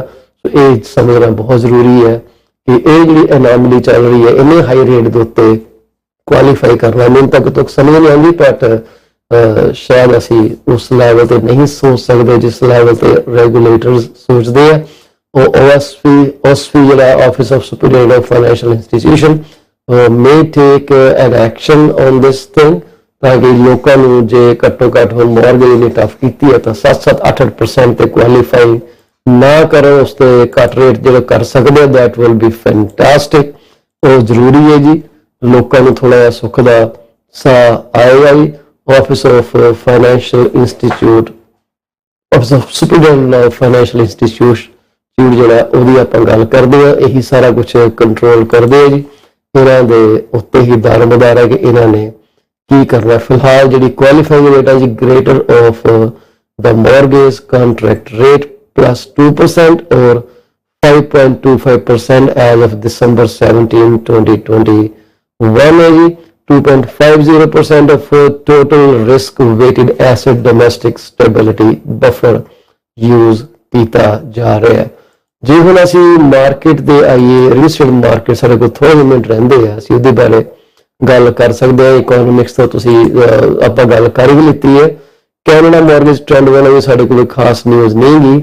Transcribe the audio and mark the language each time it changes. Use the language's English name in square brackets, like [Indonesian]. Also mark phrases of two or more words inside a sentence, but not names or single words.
[Punjabi] ਸੋ ਇਹ ਸਮਝਣਾ ਬਹੁਤ ਜ਼ਰੂਰੀ ਹੈ ਕਿ ਇਹ ਜਿਹੜੀ ਅਨੋਮਲੀ ਚੱਲ ਰਹੀ ਹੈ ਇੰਨੇ [English] high rate [Punjabi] ਦੇ ਉੱਤੇ ਕੁਆਲੀਫਾਈ ਕਰਨਾ ਮੈਨੂੰ ਤੱਕ ਸਮਝ ਨਹੀਂ ਆਉਂਦੀ, ਬਟ ਸ਼ਾਇਦ ਅਸੀਂ ਉਸ ਲੈਵਲ ਤੇ ਨਹੀਂ ਸੋਚ ਸਕਦੇ ਜਿਸ ਲੈਵਲ ਤੇ ਰੈਗੂਲੇਟਰਸ ਸੋਚਦੇ ਆ। ਉਹ OSFI ਜਿਹੜਾ ਆਫਿਸ ਆਫ ਸੁਪਰੀਡੈਂਟ ਆਫ ਫਾਈਨੈਂਸ਼ੀਅਲ ਇੰਸਟੀਟਿਊਸ਼ਨ [English] may take an action on this thing [Punjabi] ਤਾਂ ਕਿ ਲੋਕਾਂ ਨੂੰ ਜੇ ਘੱਟੋ ਘੱਟ ਹੁਣ ਮੌਰਗੇਜ ਨੇ ਟਫ ਕੀਤੀ ਹੈ ਤਾਂ 7-8% ਤੇ ਕੁਆਲੀਫਾਈ ਨਾ ਕਰਨ, ਉਸ ਤੇ ਘੱਟ ਰੇਟ ਜਿਹੜਾ ਕਰ ਸਕਦੇ [English] that will be fantastic। [Punjabi] ਉਹ ਜ਼ਰੂਰੀ ਹੈ ਜੀ, ਲੋਕਾਂ ਨੂੰ ਥੋੜਾ ਜਿਹਾ ਸੁੱਖ ਦਾ ਸਾਹ ਆਏਗਾ ਜੀ। ਆਫਿਸ ਆਫ ਫਾਈਨੈਂਸ਼ੀਅਲ ਇੰਸਟੀਚਿਊਟ ਆਫਿਸ ਆਫ ਸੁਪਰੀਡੈਂਟ ਆਫ ਫਾਈਨੈਂਸ਼ੀਅਲ ਇੰਸਟੀਟਿਊਟ ਜਿਹੜਾ ਉਹਦੀ ਆਪਾਂ ਗੱਲ ਕਰਦੇ ਆ, ਇਹੀ ਸਾਰਾ ਕੁਝ ਕੰਟਰੋਲ ਕਰਦੇ ਆ ਜੀ। ਇਹਨਾਂ ਦੇ ਉੱਤੇ ਹੀ ਦਾਰਮਦਾਰ ਹੈ ਕਿ ਇਹਨਾਂ ਨੇ ਕੀ ਕਰਨਾ। ਫਿਲਹਾਲ ਜਿਹੜੀ [English] qualifying rate [Punjabi] ਹੈ ਜੀ [English] greater of the mortgage contract rate +2% or 5.25% as of December 17, 2021 [Punjabi] ਹੈ ਜੀ। [English] 2.50% of total risk weighted asset domestic stability buffer use [Punjabi] ਕੀਤਾ ਜਾ ਰਿਹਾ ਹੈ। ਜੇ ਹੁਣ ਅਸੀਂ ਮਾਰਕੀਟ ਦੇ ਆਈਏ, [English] real estate market [Punjabi] ਸਾਡੇ ਕੋਲ ਥੋੜ੍ਹੇ ਮਿੰਟ ਰਹਿੰਦੇ ਆ, ਅਸੀਂ ਉਹਦੇ ਬਾਰੇ ਗੱਲ ਕਰ ਸਕਦੇ ਹਾਂ। ਇਕੋਨੋਮਿਕਸ ਤੋਂ ਤੁਸੀਂ ਆਪਾਂ ਗੱਲ ਕਰ ਹੀ ਲਿੱਤੀ ਹੈ। ਕੈਨੇਡਾ ਮਾਰਗੇਜ ਟ੍ਰੈਂਡ ਵਾਲਾ ਵੀ ਸਾਡੇ ਕੋਲ ਖਾਸ ਨਿਊਜ਼ ਨਹੀਂ ਗੀ।